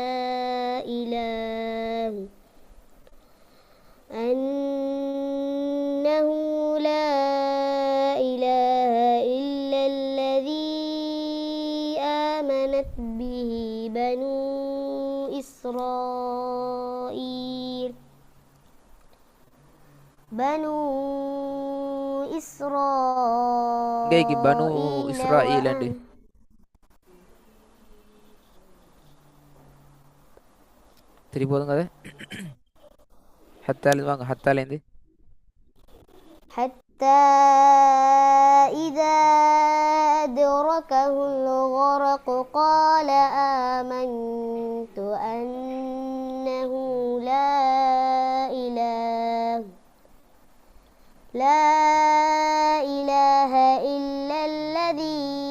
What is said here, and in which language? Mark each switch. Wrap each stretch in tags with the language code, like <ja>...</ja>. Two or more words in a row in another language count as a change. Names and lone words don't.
<ar>إله إلا الذي آمنت به بنو إسرائيل</ar> <ta>இங்கேக்கு பனு இஸ்ராயில் திருப்பி போதுங்க அது. ஹத்தாலேருந்து வாங்க, ஹத்தாலேருந்து.</ta> <ar>حتى إذا أدركه الغرق قال آمنت أنه لا إله إلا الذي</ar>